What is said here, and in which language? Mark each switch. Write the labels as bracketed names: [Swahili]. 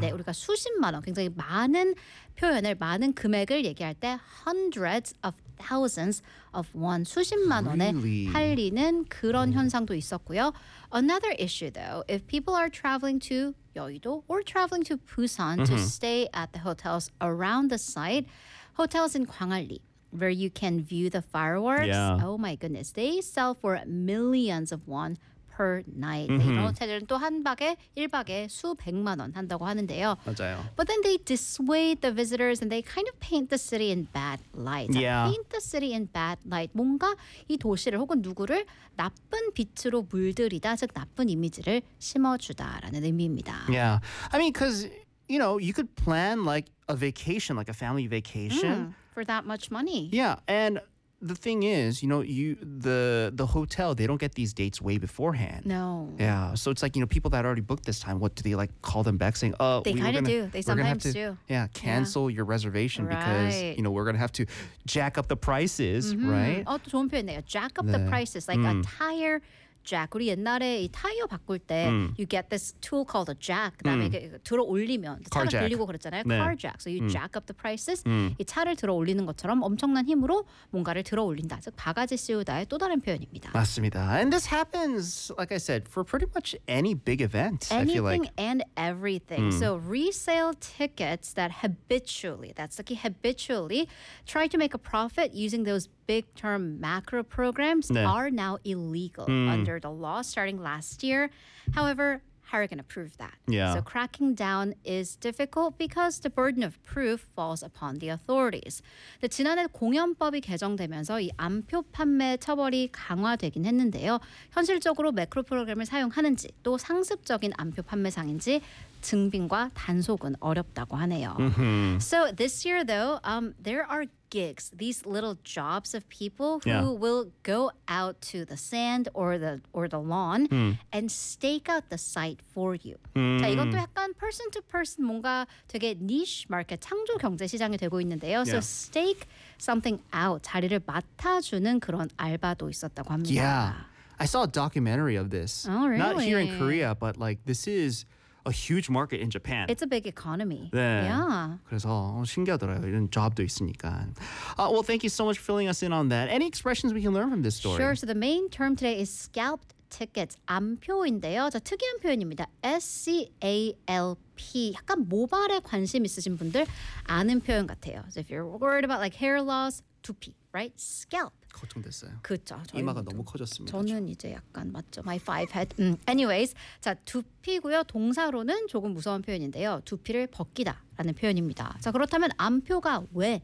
[Korean] 네, 우리가 수십만 원, 굉장히 많은 표현을, 많은 금액을 얘기할 때 [English] hundreds of thousands of won, [Korean] 수십만 원에 팔리는 그런 현상도 있었고요. [English] Another issue, though, if people are traveling to 여의도 or traveling to Busan to stay at the hotels around the site, hotels in 광안리, where you can view the fireworks, yeah. oh my goodness, they sell for millions of won per night. [Korean] 이런 호텔들은 또 한 박에, 1박에 수백만 원 한다고 하는데요. 맞아요. [English] But then they dissuade the visitors and they kind of paint the city in bad light. Yeah. Paint the city in bad light. [Korean] 뭔가 이 도시를 혹은 누구를 나쁜 빛으로 물들이다, 즉 나쁜 이미지를 심어주다라는 의미입니다. [English] Yeah. I mean, because, you know, you could plan like a vacation, like a family vacation. For that much money. Yeah, and... The thing is, you know, the hotel, they don't get these dates way beforehand. No. Yeah. So it's like, you know, people that already booked this time, what do they like call them back saying, oh, they kind of do. They sometimes do. Yeah. Cancel yeah. your reservation right. because, you know, we're going to have to jack up the prices, mm-hmm. right? [Korean] Oh, 또 좋은 표현이네요. [English] Jack up 네. the prices, like a tire jack. [Korean] 우리 옛날에 이 타이어 바꿀 때, [English] you get this tool called a jack. [Korean] 그다음에 들어 올리면 [English] Car [Korean] 차가 [English] jack. [Korean] 들리고 그랬잖아요. [English] 네. Car jack. So you jack up the prices. [Korean] 이 차를 들어 올리는 것처럼 엄청난 힘으로 뭔가를 들어 올린다. 즉 바가지 씌우다의 또 다른 표현입니다. 맞습니다. [English] And this happens, like I said, for pretty much any big event. Anything I feel like. and everything. So resale tickets that habitually, that's like habitually, try to make a profit using those big term macro programs 네. are now illegal under the law starting last year. However, how are you going to prove that? Yeah. So cracking down is difficult because the burden of proof falls upon the authorities. [Korean] 근데 지난해 공연법이 개정되면서 이 안표 판매 처벌이 강화되긴 했는데요. 현실적으로 매크로 프로그램을 사용하는지 또 상습적인 안표 판매상인지 증빙과 단속은 어렵다고 하네요. [English] So this year though, there are gigs, these little jobs of people who yeah. will go out to the sand or the lawn and stake out the site for you. [Korean] 자, 이것도 약간 [English] person to person [Korean] 뭔가 되게 [English] niche market, [Korean] 창조 경제 시장이 되고 있는데요. [English] Yeah. So stake something out, [Korean] 자리를 맡아주는 그런 알바도 있었다고 합니다. [English] Yeah, I saw a documentary of this. Oh, really? Not here in Korea, but like this is... A huge market in Japan. It's a big economy. [Korean] 네. [English] Yeah. [Korean] 그래서 신기하더라고요. 이런 job도 있으니까. [English] Well, thank you so much for filling us in on that. Any expressions we can learn from this story? Sure. So the main term today is scalped [Korean] tickets 암표인데요. 자, 특이한 표현입니다. SCALP. 약간 모발에 관심 있으신 분들 아는 표현 같아요. [English] So if you're worried about like hair loss, 두피, right? Scalp. [Korean] 걱정됐어요. 그렇죠. 이마가 너무 커졌습니다. 저는 이제 약간 맞죠. [English] My five head. Anyways, [Korean] 자, 두피고요. 동사로는 조금 무서운 표현인데요. 두피를 벗기다라는 표현입니다. 자, 그렇다면 암표가 왜